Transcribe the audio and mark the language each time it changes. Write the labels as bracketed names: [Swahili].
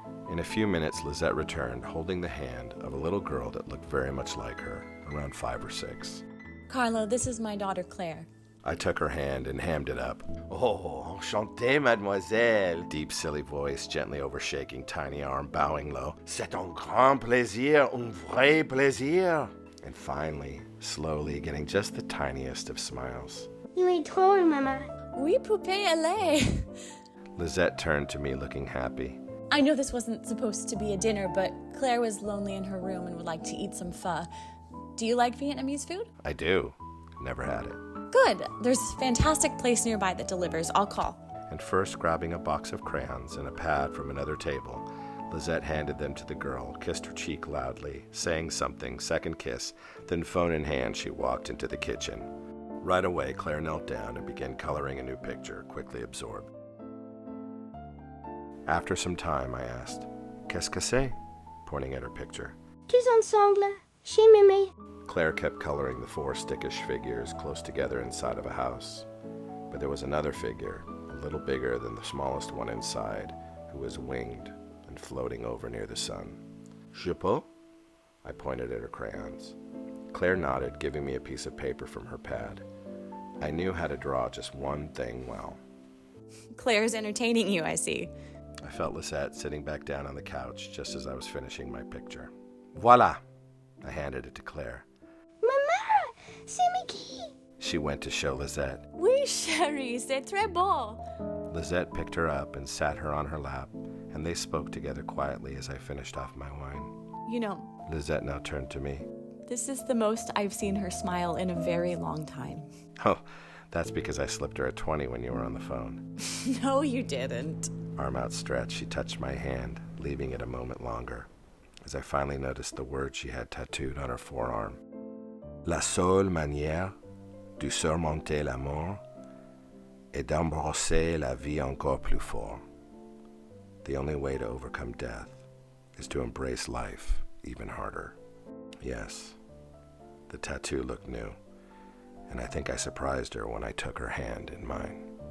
[English] In a few minutes, Lisette returned, holding the hand of a little girl that looked very much like her, around 5 or 6. Carlo, this is my daughter Claire. I took her hand and hammed it up. [French] Oh, enchanté, mademoiselle. [English] Deep, silly voice, gently overshaking tiny arm, bowing low. [French] C'est un grand plaisir, un vrai plaisir. [English] And finally, slowly, getting just the tiniest of smiles. [French] Il est drôle, maman. Oui, poupée, elle est. [English] Lisette turned to me, looking happy. I know this wasn't supposed to be a dinner, but Claire was lonely in her room and would like to eat some pho. Do you like Vietnamese food? I do. Never had it. Good. There's a fantastic place nearby that delivers. I'll call. And first, grabbing a box of crayons and a pad from another table, Lisette handed them to the girl, kissed her cheek loudly, saying something, second kiss, then phone in hand, she walked into the kitchen. Right away, Claire knelt down and began coloring a new picture, quickly absorbed. After some time, I asked, [French] Qu'est-ce que c'est? [English] Pointing at her picture. [French] Tous ensemble, chez mémé. [English] Claire kept coloring the 4 stickish figures close together inside of a house. But there was another figure, a little bigger than the smallest one inside, who was winged and floating over near the sun. [French] Je peux? [English] I pointed at her crayons. Claire nodded, giving me a piece of paper from her pad. I knew how to draw just one thing well. Claire's entertaining you, I see. I felt Lisette sitting back down on the couch just as I was finishing my picture. Voila! I handed it to Claire. [French] Maman, c'est Mickey. [English] She went to show Lisette. [French] Oui, chérie, c'est très beau. [English] Lisette picked her up and sat her on her lap, and they spoke together quietly as I finished off my wine. You know, Lisette now turned to me. this is the most I've seen her smile in a very long time. Oh, that's because I slipped her a 20 when you were on the phone. No, you didn't. Arm outstretched, she touched my hand, leaving it a moment longer, as I finally noticed the word she had tattooed on her forearm. [French] La seule manière de surmonter la mort est d'embrasser la vie encore plus fort. [English] The only way to overcome death is to embrace life even harder. Yes, the tattoo looked new, and I think I surprised her when I took her hand in mine.